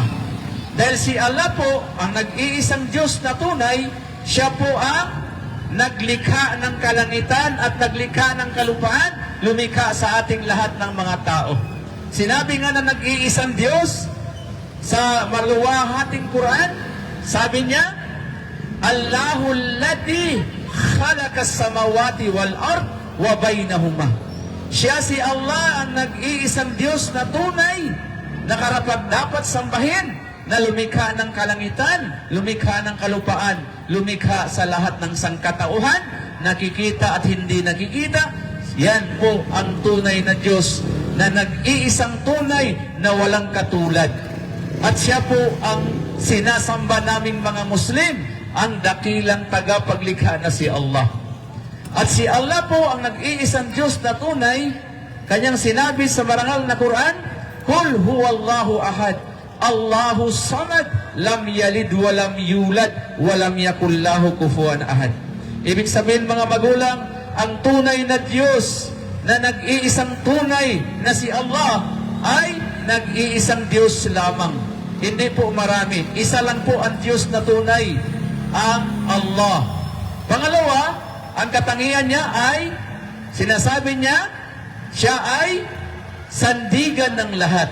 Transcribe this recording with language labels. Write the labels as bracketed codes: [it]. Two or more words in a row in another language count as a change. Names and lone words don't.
[tl] Dahil si Allah po, ang nag-iisang Diyos na tunay, siya po ang naglikha ng kalangitan at naglikha ng kalupaan, lumikha sa ating lahat ng mga tao. Sinabi nga na nag-iisang Diyos sa maluwahating Quran, sabi niya, [ar] الله الذي خلق السماوات والأرض وبينهما. [tl] Siya si Allah ang nag-iisang Diyos na tunay, na karapat-dapat sambahin, na lumikha ng kalangitan, lumikha ng kalupaan, lumikha sa lahat ng sangkatauhan, nakikita at hindi nakikita. Yan po ang tunay na Diyos na nag-iisang tunay na walang katulad. At siya po ang sinasamba naming mga Muslim, ang dakilang tagapaglikha na si Allah. At si Allah po ang nag-iisang Diyos na tunay, kanyang sinabi sa marangal na Quran, [ar] قل هو الله أحد الله الصمد لم يلد ولم يولد ولم يكن له كفوا أحد. [tl] Ibig sabihin mga magulang, ang tunay na Diyos na nag-iisang tunay na si Allah ay nag-iisang Diyos lamang. Hindi po marami. Isa lang po ang Diyos na tunay, ang Allah. Pangalawa, ang katangian niya ay, sinasabi niya, siya ay sandigan ng lahat.